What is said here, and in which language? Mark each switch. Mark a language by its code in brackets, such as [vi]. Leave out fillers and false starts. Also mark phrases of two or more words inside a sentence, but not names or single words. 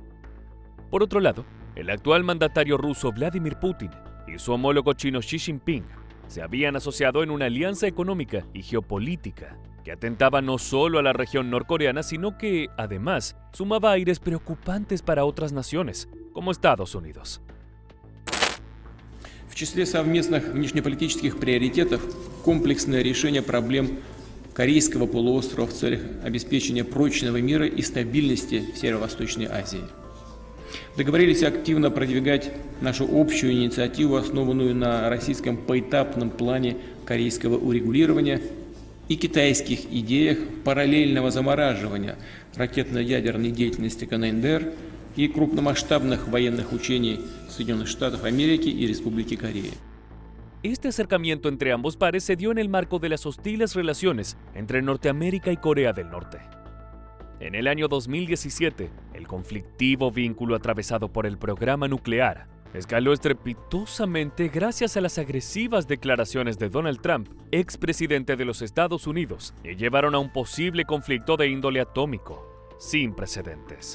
[es] Por otro lado, el actual mandatario ruso Vladimir Putin y su homólogo chino Xi Jinping se habían asociado en una alianza económica y geopolítica que atentaba no solo a la región norcoreana, sino que, además, sumaba aires preocupantes para otras naciones, como Estados Unidos. [ru] В числе совместных внешнеполитических приоритетов комплексное решение проблем Корейского полуострова в целях обеспечения прочного мира и стабильности в Северо-Восточной Азии. Договорились активно продвигать нашу общую инициативу, основанную на российском поэтапном плане корейского урегулирования и китайских идеях параллельного замораживания ракетно-ядерной деятельности КНДР и крупномасштабных военных учений Соединенных Штатов Америки и Республики Корея. [es] Este acercamiento entre ambos pares se dio en el marco de las hostiles relaciones entre Norteamérica y Corea del Norte. En el año 2017, el conflictivo vínculo atravesado por el programa nuclear escaló estrepitosamente gracias a las agresivas declaraciones de Donald Trump, expresidente de los Estados Unidos, y llevaron a un posible conflicto de índole atómico, sin precedentes.